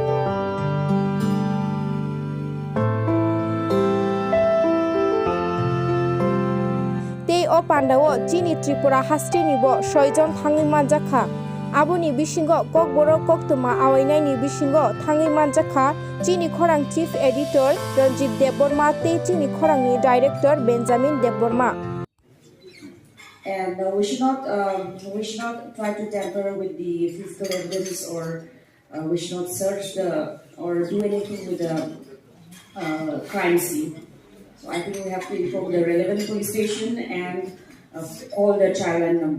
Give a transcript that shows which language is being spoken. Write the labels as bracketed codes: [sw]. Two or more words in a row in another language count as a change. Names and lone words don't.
[trp] o पान्डाओ चीनी त्रिपुरा हास्टेनिबो 6 जन थाङै मानजाखा आबुनि बिसिंगो ककबरो कक्तमा आवायनायनि बिसिंगो थाङै मानजाखा चीनी खरां [en] chief editor [trp] रंजित देबबर्मा ते चीनी खरांनि डाइरेक्टर बेंजामिन देबबर्मा [en] And we should not try to tamper with the physical evidence, or we should not search or do anything with the crime scene. So I think we have to inform the relevant police station and call the child line number.